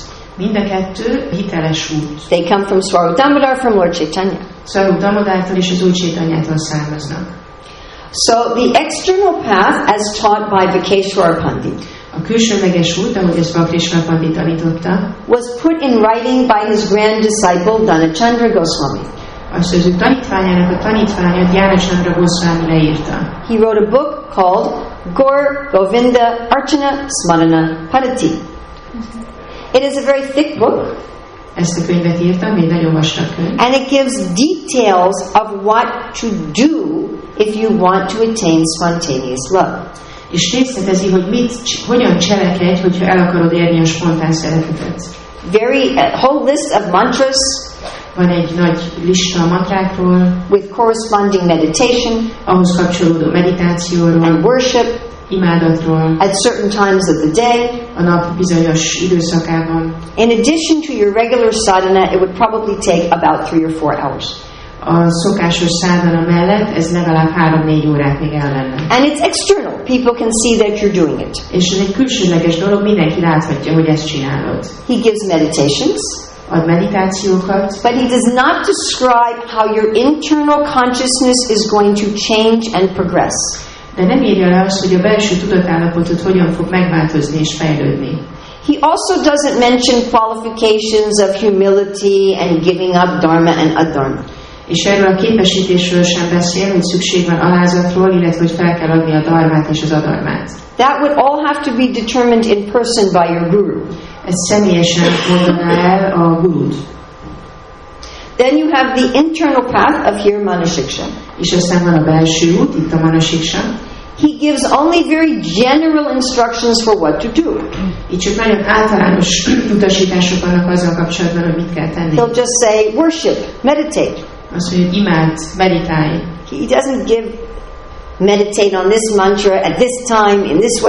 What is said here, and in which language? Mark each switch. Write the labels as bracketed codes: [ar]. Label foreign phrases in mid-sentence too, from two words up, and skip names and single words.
[hu] Mind a kettő hiteles út. [en] They come from Swarup Damodar, from Lord Chaitanya. [hu] Swarup Damodártól és az Úr Chaitanyától származnak. [en] So the external path, as taught by Vikeshwar Pandit, [hu] A külsőleges út, ahogy ezt Vakrisvar Pandit tanította, [en] was put in writing by his grand disciple Dhanachandra Goswami. [hu] azt az ő tanítványának a tanítványa Dhanachandra Goswami leírta. [en] He wrote a book called Gaur Govinda Archana Smarana Padati. It is a very thick book, [hu] Ezt a könyvet írtam, egy nagyon vastag könyv. [en] and it gives details of what to do if you want to attain spontaneous love. [hu] És részletezi, hogy hogyan cselekedj, hogyha el akarod érni a spontán szeretetet. [en] A whole list of mantras [hu] Van egy nagy lista a mantrákról, [en] with corresponding meditation [hu] ahhoz kapcsolódó meditációról, [en] and worship [hu] imádatról, [en] at certain times of the day. [hu] a nap bizonyos időszakában. [en] In addition to your regular sadhana, it would probably take about 3 or 4 hours. [hu] A szokásos szádana mellett ez legalább 3-4 órát még el lenne. [en] And it's external. People can see that you're doing it. [hu] És ez egy külsőleges dolog, mindenki láthatja, hogy ezt csinálod. [en] He gives meditations, [hu] Ad meditációkat, [en] but he does not describe how your internal consciousness is going to change and progress. [hu] de nem írja le azt, hogy a belső tudatállapotot hogyan fog megváltozni és fejlődni. [en] He also doesn't mention qualifications of humility and giving up dharma and adharma. [hu] És erről a képesítésről sem beszél, hogy szükség van alázatról, illetve hogy fel kell adni a dharmát és az adarmát. [en] That would all have to be determined in person by your guru. [hu] Ezt személyesen mondaná el a gurud. [en] Then you have the internal path of here manasiksha. [hu] És aztán van a belső út, itt a manasiksha. [en] He gives only very general instructions for what to do. [hu] Itt csak nagyon általános utasítások vannak azzal kapcsolatban, hogy mit kell tenni. [en] He'll just say, worship, meditate. [hu] Azt mondja, hogy imád, meditálj. [en] He doesn't give meditate on this mantra at this time, in this way.